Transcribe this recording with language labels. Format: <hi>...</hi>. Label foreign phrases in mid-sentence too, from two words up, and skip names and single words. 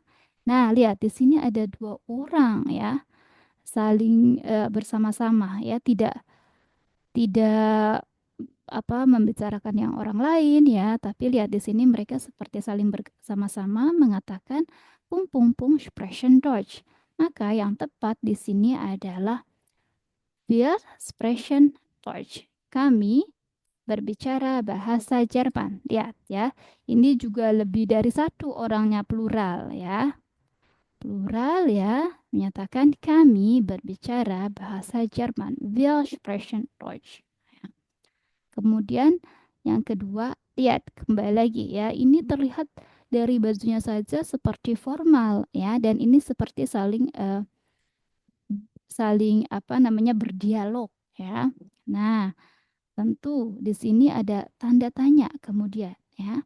<id>Nah, lihat di sini ada 2 orang ya, saling bersama-sama ya, tidak tidak apa membicarakan yang orang lain ya, tapi lihat di sini mereka seperti saling bersama-sama mengatakan pung pung pung</id> <de>sprechen Deutsch.</de> <id>Maka yang tepat di sini adalah</id> <de>wir sprechen Deutsch.</de> <id>Kami berbicara bahasa Jerman. Lihat ya, ini juga lebih dari satu orangnya, plural ya. Plural ya, menyatakan kami berbicara bahasa Jerman.</id> <de>Wir sprechen Deutsch.</de> <id>Ya. Kemudian yang kedua, lihat kembali lagi ya. Ini terlihat dari bajunya saja seperti formal ya, dan ini seperti saling apa namanya berdialog ya. Nah, tentu di sini ada tanda tanya kemudian ya.</id>